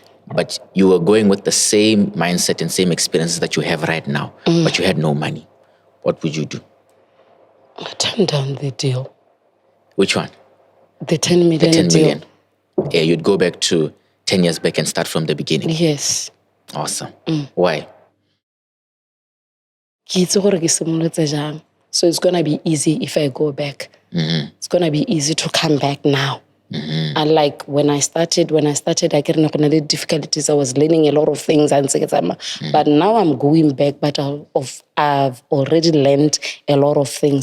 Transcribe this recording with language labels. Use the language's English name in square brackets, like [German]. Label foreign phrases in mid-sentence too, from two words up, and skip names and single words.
[English] But you were going with the same mindset and same experiences that you have right now. But you had no money. What would you do? I turn down the deal. Which one? The 10 million The 10 deal. million. Yeah, you'd go back to 10 years back and start from the beginning. Yes. Awesome. Why? [Tswana] Ke itse gore ke simolotse jang. [English] So it's going to be easy if I go back. It's going to be easy to come back now. Unlike when I started, I get no difficulties. I was learning a lot of things, but now I'm going back. But I've already learned a lot of things.